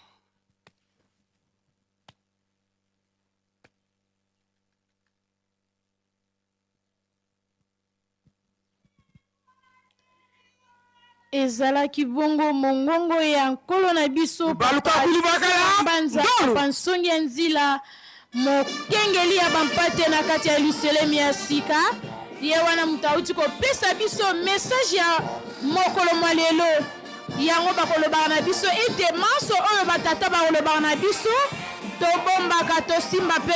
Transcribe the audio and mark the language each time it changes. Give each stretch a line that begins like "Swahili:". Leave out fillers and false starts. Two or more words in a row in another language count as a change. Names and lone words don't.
Lingala: ezalaki bongo mongongo ya nkolo na biso banza pansongi ya nzila mokengeli ya bampate na kati ya Yelusalemi ya sika ye wana moto auti kopesa biso message ya mokolo mwa lelo yango bakolobaka na biso ete manso oyo batata bakolobaka na biso tobombaka tosimba mpe